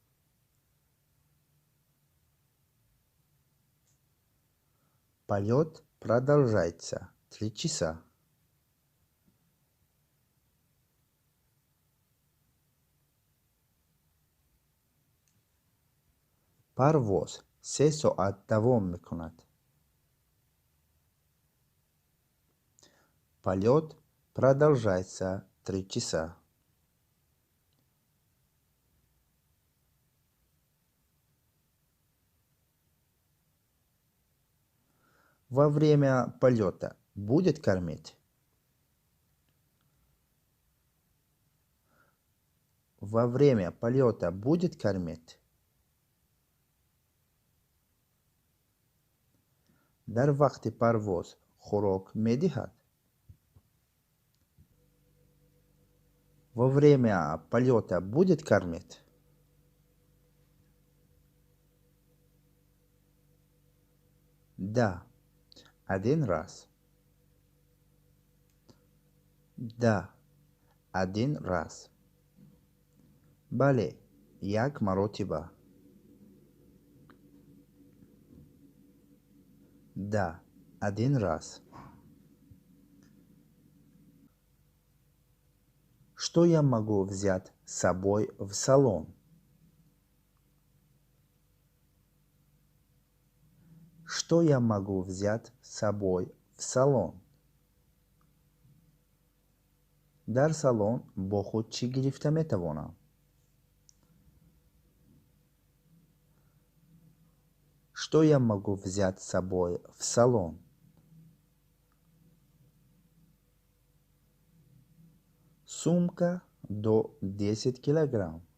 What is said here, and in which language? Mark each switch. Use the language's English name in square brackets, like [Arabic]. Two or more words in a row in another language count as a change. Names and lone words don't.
[Russian] Полет продолжается 3 часа. [Tajik] Парвоз 3 соат давом мекунад. [Russian] Полет продолжается 3 часа. Во время полета будет кормить? Во время полета будет кормить? [Tajik] дар вақти парвоз хӯрок медиҳад? [Russian] Во время полета будет кормить? Да, один раз. Да, один раз. [Tajik] бале, як маротиба. [Russian] Да, один раз. Что я могу взять с собой в салон? Что я могу взять с собой в салон? [Tajik] дар салон бо худ чӣ гирифта метавонам? [Russian] Что я могу взять с собой в салон? Сумка до 10 килограмм.